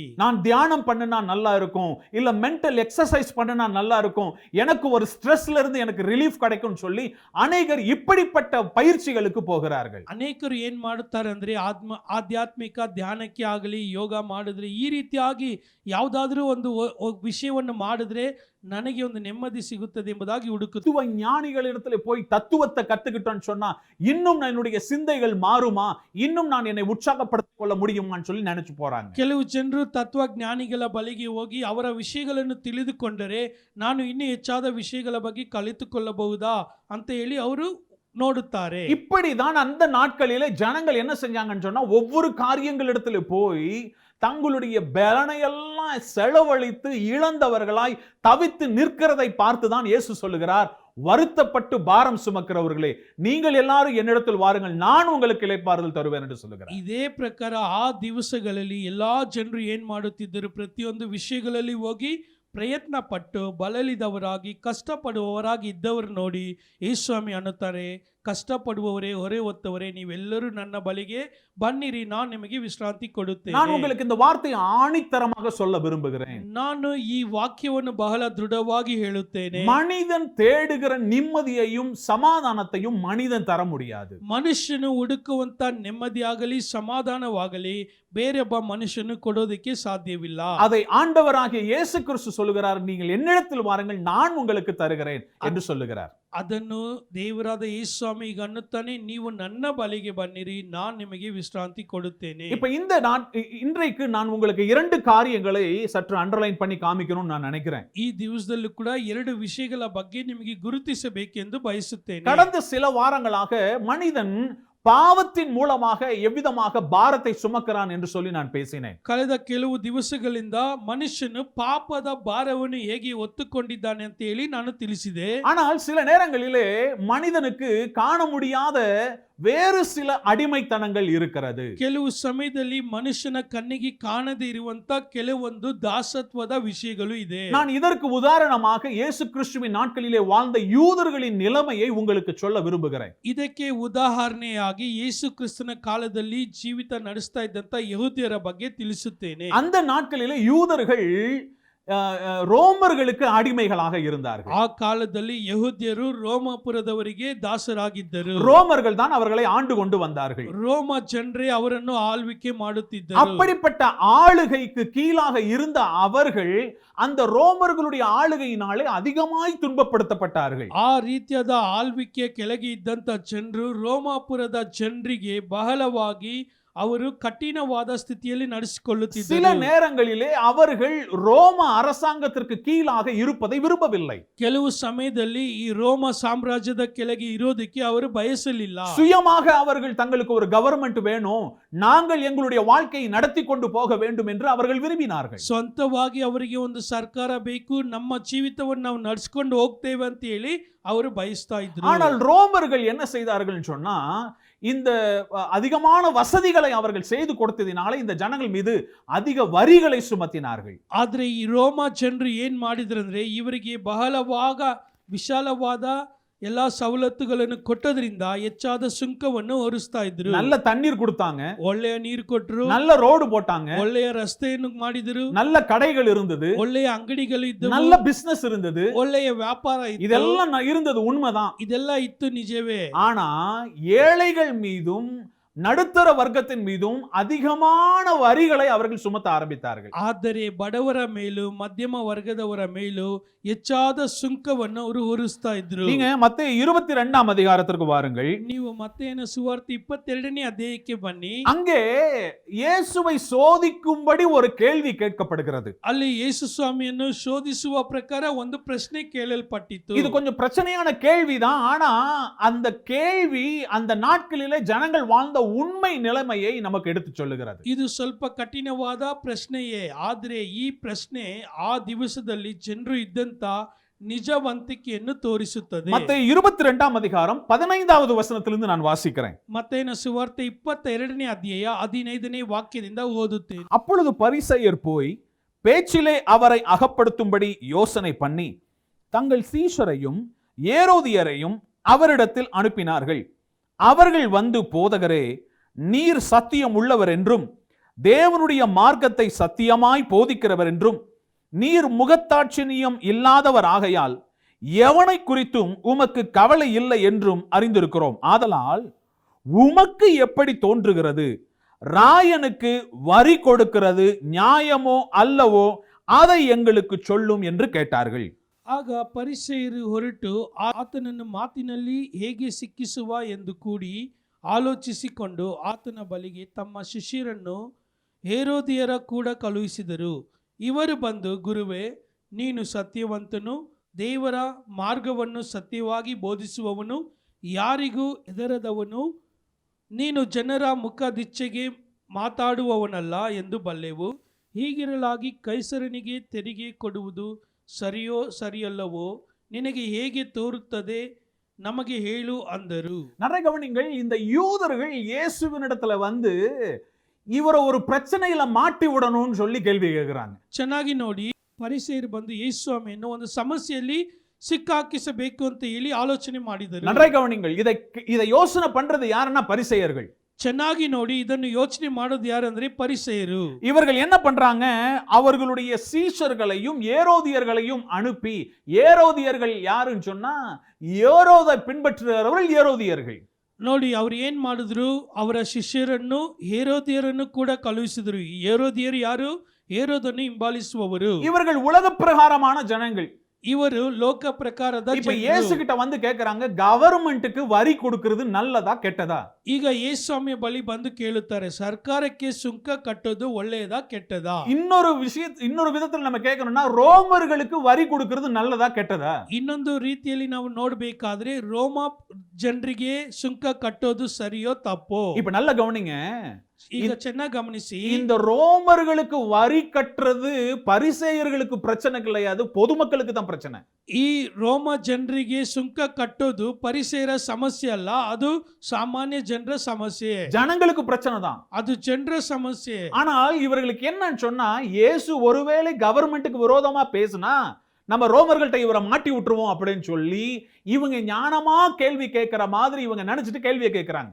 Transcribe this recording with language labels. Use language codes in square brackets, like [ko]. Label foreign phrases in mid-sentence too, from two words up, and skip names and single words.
[ta] நான் தியானம் பண்ணினா நல்லா இருக்கும், இல்ல [en] mental exercise [ta] பண்ணினா நல்லா இருக்கும், எனக்கு ஒரு ஸ்ட்ரெஸ்ல இருந்து எனக்கு ரிலீஃப் கிடைக்கும்னு சொல்லி அநேகர் இப்படிப்பட்ட பயிற்சிகளுக்கு போகிறார்கள். [kn] ಅನೇಕರು ಏನ್ ಮಾಡುತ್ತಾರೆ ಅಂದ್ರೆ ಆಧ್ಯಾತ್ಮಿಕ ಧ್ಯಾನಕ್ಕೆ ಆಗಲಿ ಯೋಗ ಮಾಡಿದ್ರೆ ಈ ರೀತಿಯಾಗಿ ಯಾವುದಾದ್ರೂ ಒಂದು ವಿಷಯವನ್ನು ಮಾಡಿದ್ರೆ ನನಗೆ ಒಂದು ನೆಮ್ಮದಿ ಸಿಗುತ್ತದೆ ಎಂಬುದಾಗಿ ಹುಡುಕುತ್ತಾರೆ. [ta] தத்துவ ஞானிகளிடத்துல போய் தத்துவத்தை கத்துக்கிட்டோன்னு சொன்னா இன்னும் என்னுடைய சிந்தைகள் மாறுமா, இன்னும் நான் என்னை உற்சாகப்படுத்திக் கொள்ள முடியுமான்னு சொல்லி நினைச்சு போறாங்க. [kn] ಕೆಲವು ಜನರು ತತ್ವಜ್ಞಾನಿಗಳ ಬಳಿಗೆ ಹೋಗಿ ಅವರ ವಿಷಯಗಳನ್ನು ತಿಳಿದುಕೊಂಡರೆ ನಾನು ಇನ್ನೂ ಹೆಚ್ಚಾದ ವಿಷಯಗಳ ಬಗ್ಗೆ ಕಲಿತುಕೊಳ್ಳಬಹುದಾ ಅಂತ ಹೇಳಿ ಅವರು ನೋಡುತ್ತಾರೆ. [ta] இப்படிதான் அந்த நாட்களிலே ஜனங்கள் என்ன செஞ்சாங்கன்னு சொன்னா, ஒவ்வொரு காரியங்களிடத்துல போய் தங்களுடைய பலனையெல்லாம் செலவழித்து இழந்தவர்களாய் தவித்து நிற்கிறதை பார்த்துதான் இயேசு சொல்லுகிறார், வருத்தப்பட்டு பாரம் சுமக்கிறவர்களே நீங்கள் எல்லாரும் என்னிடத்தில் வாருங்கள், நான் உங்களுக்கு இளைப்பாறுதல் தருவேன் என்று சொல்லுகிறார். [kn] ಇದೇ ಪ್ರಕಾರ ಆ ದಿವಸಗಳಲ್ಲಿ ಎಲ್ಲಾ ಜನರು ಏನ್ ಮಾಡುತ್ತಿದ್ದರು, ಪ್ರತಿಯೊಂದು ವಿಷಯಗಳಲ್ಲಿ ಹೋಗಿ ಪ್ರಯತ್ನ ಪಟ್ಟು ಬಳಲಿದವರಾಗಿ ಕಷ್ಟಪಡುವವರಾಗಿ ಇದ್ದವರು ನೋಡಿ ಯೇಸುಸ್ವಾಮಿ ಅನ್ನುತ್ತಾರೆ, ಕಷ್ಟಪಡುವವರೇ ಹೊರೆ ಹೊತ್ತವರೇ ನೀವೆಲ್ಲರೂ ನನ್ನ ಬಳಿಗೆ ಬನ್ನಿರಿ, ನಾನು ನಿಮಗೆ ವಿಶ್ರಾಂತಿ ಕೊಡುತ್ತೇನೆ. [ta] நான் உங்களுக்கு இந்த வார்த்தையை ஆணித்தரமாக சொல்ல விரும்புகிறேன். [kn] ನಾನು ಈ ವಾಕ್ಯವನ್ನು ಬಹಳ ದೃಢವಾಗಿ ಹೇಳುತ್ತೇನೆ. [ta] மனிதன் தேடுகிற நிம்மதியையும் சமாதானத்தையும் மனிதன் தர முடியாது. [kn] ಮನುಷ್ಯನು ಹುಡುಕುವಂತ ನೆಮ್ಮದಿಯಾಗಲಿ ಸಮಾಧಾನವಾಗಲಿ ಬೇರೊಬ್ಬ ಮನುಷ್ಯನು ಕೊಡೋದಕ್ಕೆ ಸಾಧ್ಯವಿಲ್ಲ. [ta] அதை ஆண்டவராகிய இயேசு கிறிஸ்து சொல்லுகிறார், நீங்கள் என்னிடத்தில் வாருங்கள் நான் உங்களுக்கு தருகிறேன் என்று சொல்லுகிறார். [kn] ಅದನ್ನು ದೇವರಾದ ಯೇಸುಸ್ವಾಮಿ ಈಗ ಅನ್ನುತ್ತಾನೆ, ನೀವು ನನ್ನ ಬಳಿಗೆ ಬನ್ನಿರಿ, ನಾನು ನಿಮಗೆ ವಿಶ್ರಾಂತಿ ಕೊಡುತ್ತೇನೆ. [ta] இப்ப இந்த இன்றைக்கு நான் உங்களுக்கு இரண்டு காரியங்களை சற்று அண்டர்லைன் பண்ணி காமிக்கணும்னு நான் நினைக்கிறேன். [kn] ಈ ದಿವಸದಲ್ಲೂ ಕೂಡ ಎರಡು ವಿಷಯಗಳ ಬಗ್ಗೆ ನಿಮಗೆ ಗುರುತಿಸಬೇಕೆಂದು ಬಯಸುತ್ತೇನೆ. [ta] கடந்த சில வாரங்களாக மனிதன் பாவத்தின் மூலமாக எவ்விதமாக பாரத்தை சுமக்கிறான் என்று சொல்லி நான் பேசினேன். [kn] ಕಳೆದ ಕೆಲವು ದಿವಸಗಳಿಂದ ಮನುಷ್ಯನು ಪಾಪದ ಭಾರವನ್ನು ಹೇಗೆ ಹೊತ್ತುಕೊಂಡಿದ್ದಾನೆ ಅಂತ ಹೇಳಿ ನಾನು ತಿಳಿಸಿದೆ. [ta] ஆனால் சில நேரங்களிலே மனிதனுக்கு காண முடியாத வேறு சில அடிமைத்தனங்கள் இருக்கிறது. [kn] ಕೆಲವು ಸಮಯದಲ್ಲಿ ಮನುಷ್ಯನ ಕಣ್ಣಿಗೆ ಕಾಣದೇ ಇರುವಂತ ಕೆಲವೊಂದು ದಾಸತ್ವದ ವಿಷಯಗಳು ಇದೆ. [ta] நான் இதற்கு உதாரணமாக இயேசு கிறிஸ்துவின் நாட்களிலே வாழ்ந்த யூதர்களின் நிலைமையை உங்களுக்கு சொல்ல விரும்புகிறேன். [kn] ಇದಕ್ಕೆ ಉದಾಹರಣೆಯಾಗಿ ಯೇಸು ಕ್ರಿಸ್ತನ ಕಾಲದಲ್ಲಿ ಜೀವಿತ ನಡೆಸ್ತಾ ಇದ್ದಂತ ಯಹೂದ್ಯರ ಬಗ್ಗೆ ತಿಳಿಸುತ್ತೇನೆ. [ta] அந்த நாட்களிலே யூதர்கள் ரோமர்களுக்கு அடிமைகளாக இருந்தார்கள். [kn] ಆ ಕಾಲದಲ್ಲಿ ಯಹೂದ್ಯರು ರೋಮಾಪುರದವರಿಗೆ ದಾಸರಾಗಿದ್ದರು. [ta] ரோமர்கள் தான் அவர்களை ஆண்டு கொண்டு வந்தார்கள். [kn] ರೋಮ ಜನರೇ ಅವರನ್ನು ಆಳ್ವಿಕೆ ಮಾಡುತ್ತಿದ್ದರು. [ta] அப்படிப்பட்ட ஆளுகைக்கு கீழாக இருந்த அவர்கள் அந்த ரோமர்களுடைய ஆளுகையினாலே அதிகமாய் துன்பப்படுத்தப்பட்டார்கள். [kn] ಆ ರೀತಿಯಾದ ಆಳ್ವಿಕೆ ಕೆಳಗೆ ಇದ್ದಂತ ಜನರು ರೋಮಾಪುರದ ಜನರಿಗೆ ಬಹಳವಾಗಿ ಅವರು ಕಠಿಣವಾದ ಸ್ಥಿತಿಯಲ್ಲಿ [ta] சில [kn] ನಡೆಸಿಕೊಳ್ಳುತ್ತಿದ್ದರು. [ta] நேரங்களிலே அவர்கள் ரோம அரசாங்கத்திற்கு கீழாக இருப்பதை விரும்பவில்லை. [kn] ಕೆಲವು ಸಮಯದಲ್ಲಿ ಈ ರೋಮ ಸಾಮ್ರಾಜ್ಯದ ಕೆಳಗೆ ಇರೋದಕ್ಕೆ ಅವರು ಬಯಸಲಿಲ್ಲ. [ta] சுயமாக அவர்கள் தங்களுக்கு ஒரு கவர்மெண்ட் வேணும், நாங்கள் எங்களுடைய வாழ்க்கையை நடத்தி கொண்டு போக வேண்டும் என்று அவர்கள் விரும்பினார்கள். [kn] ಸ್ವಂತವಾಗಿ ಅವರಿಗೆ ಒಂದು ಸರ್ಕಾರ ಬೇಕು, ನಮ್ಮ ಜೀವಿತವನ್ನು ನಾವು ನಡೆಸಿಕೊಂಡು ಹೋಗ್ತೇವೆ ಅಂತ ಹೇಳಿ ಅವರು ಬಯಸ್ತಾ ಇದ್ರು. [ta] ஆனால் ரோமர்கள் என்ன செய்தார்கள் சொன்னா, இந்த அதிகமான வசதிகளை அவர்கள் செய்து கொடுத்ததினால இந்த ஜனங்கள் மீது அதிக வரிகளை சுமத்தினார்கள். [kn] ಆದ್ರೆ ಈ ರೋಮ ಜನರು ಏನ್ ಮಾಡಿದ್ರಂದ್ರೆ ಇವರಿಗೆ ಬಹಳವಾಗ ವಿಶಾಲವಾದ ಎಲ್ಲಾ ಸವಲತ್ತುಗಳನ್ನು ಕೊಟ್ಟದ್ರಿಂದ ಹೆಚ್ಚಾದ ಸುಂಕವನ್ನು ಹೊರಿಸ್ತಾ ಇದ್ರು. [ta] நல்ல தண்ணீர் கொடுத்தாங்க, [kn] ಒಳ್ಳೆಯ ನೀರು ಕೊಟ್ಟರು, [ta] நல்ல ரோடு போட்டாங்க, [kn] ಒಳ್ಳೆಯ ರಸ್ತೆಯನ್ನು ಮಾಡಿದರು, [ta] நல்ல கடைகள் இருந்தது, [kn] ಒಳ್ಳೆಯ ಅಂಗಡಿಗಳು ಇದ್ದವು, [ta] நல்ல பிசினஸ் இருந்தது. [kn] ಒಳ್ಳೆಯ ವ್ಯಾಪಾರ ಇತ್ತು. [ta] இதெல்லாம் இருந்தது உண்மைதான். [kn] ಇದೆಲ್ಲ ಇತ್ತು ನಿಜವೇ. [ta] ஆனா ஏழைகள் மீதும் நடுத்தர வர்க்கத்தின் மீதும் அதிகமான வரிகளை அவர்கள் சுமத்த ஆரம்பித்தார்கள். [kn] ಆದರೆ ಬಡವರ ಮೇಲೂ ಮಧ್ಯಮ ವರ್ಗದವರ ಮೇಲೂ ಹೆಚ್ಚಾದ ಸುಂಕವನ್ನು ಅವರು ಹೊರಿಸ್ತಾ ಇದ್ರು. [ta] நீங்க மத்தேயு 22ஆம் அதிகாரத்திற்கு வாருங்கள். [kn] ನೀವು ಮತ್ತೇನ ಸುವಾರ್ತೆ 22ನೇ ಅಧ್ಯಾಯಕ್ಕೆ ಬನ್ನಿ. [ta] அங்கே இயேசுவை சோதிக்கும்படி ஒரு கேள்வி கேட்கப்படுகிறது. [kn] ಅಲ್ಲಿ ಯೇಸು ಸ್ವಾಮಿಯನ್ನು ಶೋಧಿಸುವ ಪ್ರಕಾರ ಒಂದು ಪ್ರಶ್ನೆ ಕೇಳಲ್ಪಟ್ಟಿತು. [ta] இது கொஞ்சம் பிரச்சனையான கேள்விதான். ஆனா அந்த கேள்வி அந்த நாட்களிலே ஜனங்கள் வாழ்ந்த உண்மை நிலைமையை நமக்கு எடுத்து சொல்லுகிறது. [kn] ಇದು ಸ್ವಲ್ಪ ಕಠಿಣವಾದ ಪ್ರಶ್ನೆಯೇ, ಆದರೆ ಈ ಪ್ರಶ್ನೆ ಆ ದಿವಸದಲ್ಲಿ ಜನರು ಇದ್ದಂತ ನಿಜವಂತಿಕೆಯನ್ನು ತೋರಿಸುತ್ತದೆ. [ta] மத்தேயு 22ஆம் அதிகாரம் 15வது வசனத்திலிருந்து நான் வாசிக்கிறேன். [kn] ಮತ್ತೇನ ಸುವಾರ್ತೆ 22ನೇ ಅಧ್ಯಾಯ 15ನೇ ವಾಕ್ಯದಿಂದ ಓದುತ್ತೇನೆ. [ta] அப்பொழுது பரிசேயர் போய் பேச்சிலே அவரை அகப்படுத்தும்படி யோசனை பண்ணி தங்கள் சீஷரையும் ஏரோதியரையும் அவரிடத்தில் அனுப்பினார்கள். அவர்கள் வந்து, போதகரே, நீர் சத்தியம் உள்ளவர் என்றும் தேவனுடைய மார்க்கத்தை சத்தியமாய் போதிக்கிறவர் என்றும் நீர் முகத்தாட்சிணியம் இல்லாதவர் ஆகையால் எவனை குறித்தும் உமக்கு கவலை இல்லை என்றும் அறிந்திருக்கிறோம். ஆதலால் உமக்கு எப்படி தோன்றுகிறது? ராயனுக்கு வரி கொடுக்கிறது நியாயமோ அல்லவோ அதை எங்களுக்கு சொல்லும் என்று கேட்டார்கள். [kn] ಆಗ ಪರಿಸೇಯರು ಹೊರಟು ಆತನನ್ನು ಮಾತಿನಲ್ಲಿ ಹೇಗೆ ಸಿಕ್ಕಿಸುವ ಎಂದು ಕೂಡಿ ಆಲೋಚಿಸಿಕೊಂಡು ಆತನ ಬಳಿಗೆ ತಮ್ಮ ಶಿಷ್ಯರನ್ನು ಹೇರೋದಿಯರ ಕೂಡ ಕಳುಹಿಸಿದರು. ಇವರು ಬಂದು, ಗುರುವೇ, ನೀನು ಸತ್ಯವಂತನು, ದೇವರ ಮಾರ್ಗವನ್ನು ಸತ್ಯವಾಗಿ ಬೋಧಿಸುವವನು, ಯಾರಿಗೂ ಹೆದರದವನು, ನೀನು ಜನರ ಮುಖದಿಚ್ಛೆಗೆ ಮಾತಾಡುವವನಲ್ಲ ಎಂದು ಬಲ್ಲೆವು. ಹೀಗಿರಲಾಗಿ ಕೈಸರನಿಗೆ ತೆರಿಗೆ ಕೊಡುವುದು ಸರಿಯೋ ಸರಿಯಲ್ಲವೋ ನಿನಗೆ ಹೇಗೆ ತೋರುತ್ತದೆ, நமக்கு ಹೇಳು ಅಂದರು. [ta] நிறைய கவனிங்கள், இந்த யூதர்கள் இயேசுவினிடத்துல வந்து இவரை ஒரு பிரச்சனையில மாட்டி விடணும்னு சொல்லி கேள்வி கேட்கிறாங்க. [kn] ಚೆನ್ನಾಗಿ ನೋಡಿ, ಪರಿಸೇಯರು ಬಂದು ಯೇಸು ಸ್ವಾಮಿಯನ್ನು ಒಂದು ಸಮಸ್ಯೆಯಲ್ಲಿ ಸಿಕ್ಕಾಕಿಸಬೇಕು ಅಂತ ಹೇಳಿ ಆಲೋಚನೆ ಮಾಡಿದರು. [ta] நிறைய கவனிங்கள், இதை யோசனை பண்றது யாருன்னா பரிசேயர்கள். [kn] ಚೆನ್ನಾಗಿ ನೋಡಿ, ಇದನ್ನು ಯೋಚನೆ ಮಾಡೋದು ಯಾರಂದ್ರೆ ಪರಿಸೇಯರು. [ta] இவர்கள் என்ன பண்றாங்க? அவர்களுடைய சீஷர்களையும் ஏரோதியர்களையும் அனுப்பி, ஏரோதியர்கள் யாருன்னு சொன்னா ஏரோதை பின்பற்றுகிறவர்கள் ஏரோதியர்கள். [kn] ನೋಡಿ, ಅವ್ರು ಏನ್ ಮಾಡಿದ್ರು, ಅವರ ಶಿಷ್ಯರನ್ನು ಹೇರೋದಿಯರನ್ನು ಕೂಡ ಕಳುಹಿಸಿದ್ರು. ಹೇರೋದಿಯರು ಯಾರು? ಹೇರೋದನ್ನು ಹಿಂಬಾಲಿಸುವವರು. [ta] இவர்கள் உலக பிரகாரமான ஜனங்கள். [kn] ಇವರು ಲೋಕ ಪ್ರಕಾರದ [ta] இப்ப [kn] ಜನರು. [ta] இயேசு கிட்ட வந்து கேக்குறாங்க, கவர்மெண்ட்டுக்கு வரி கொடுக்கிறது நல்லதா கெட்டதா? [kn] ಈಗ ಯೇಸುಸ್ವಾಮಿಯ ಬಳಿ ಬಂದು ಕೇಳುತ್ತಾರೆ, ಸರ್ಕಾರಕ್ಕೆ ಸುಂಕ ಕಟ್ಟೋದು ಒಳ್ಳೆಯದಾ ಕೆಟ್ಟದಾ? [ta] இன்னொரு விதத்துல நம்ம கேட்கணும்னா, ரோமர்களுக்கு வரி கொடுக்கிறது நல்லதா கெட்டதா? [kn] ಇನ್ನೊಂದು ರೀತಿಯಲ್ಲಿ ನಾವು ನೋಡಬೇಕಾದ್ರೆ ರೋಮ ಜನರಿಗೆ ಸುಂಕ ಕಟ್ಟೋದು ಸರಿಯೋ ತಪ್ಪೋ? [ta] இப்ப நல்ல கவனிங்க, [kn] ಈಗ ಚೆನ್ನಾಗಿ ಗಮನಿಸಿ, [ta] இந்த ரோமர்களுக்கு வரி கட்டுறது பரிசேயர்களுக்கு பிரச்சனை கிடையாது, பொதுமக்களுக்கு தான் பிரச்சனை. [kn] ಈ ರೋಮ ಜನರಿಗೆ ಸುಂಕ ಕಟ್ಟೋದು ಪರಿಸೇರ ಸಮಸ್ಯೆ ಅಲ್ಲ, ಅದು ಸಾಮಾನ್ಯ ಜನರ ಸಮಸ್ಯೆ, [ta] ஜனங்களுக்கு பிரச்சனை தான். [kn] ಅದು ಜನರ ಸಮಸ್ಯೆ. [ta] ஆனால் இவர்களுக்கு என்னன்னு சொன்னா, இயேசு ஒருவேளை கவர்மெண்ட்டுக்கு விரோதமா பேசினா நம்ம ரோமர்கள்ட்ட இவரை மாட்டி விட்டுருவோம் அப்படின்னு சொல்லி இவங்க ஞானமா கேள்வி கேட்கிற மாதிரி இவங்க நினைச்சிட்டு கேள்வியை கேட்கிறாங்க.